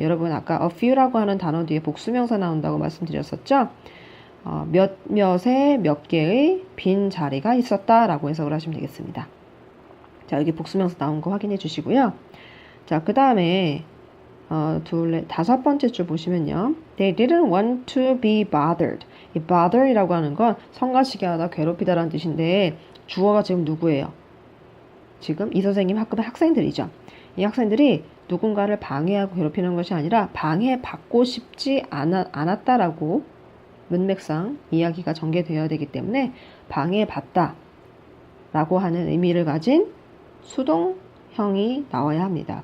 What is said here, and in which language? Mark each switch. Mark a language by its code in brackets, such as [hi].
[ko] 여러분 아까 [en] a few [ko] 라고 하는 단어 뒤에 복수 명사 나온다고 말씀드렸었죠? 몇몇의 몇 개의 빈 자리가 있었다라고 해석을 하시면 되겠습니다. 자, 여기 복수 명사 나온 거 확인해 주시고요. 자, 그 다음에 다섯 번째 줄 보시면요. [en] They didn't want to be bothered. [ko] 이 bother이라고 하는 건 성가시게 하다, 괴롭히다 라는 뜻인데 주어가 지금 누구예요? 지금 이 선생님 학급의 학생들이죠. 이 학생들이 누군가를 방해하고 괴롭히는 것이 아니라 방해받고 싶지 않았다라고 문맥상 이야기가 전개되어야 되기 때문에 방해받다 라고 하는 의미를 가진 수동형이 나와야 합니다.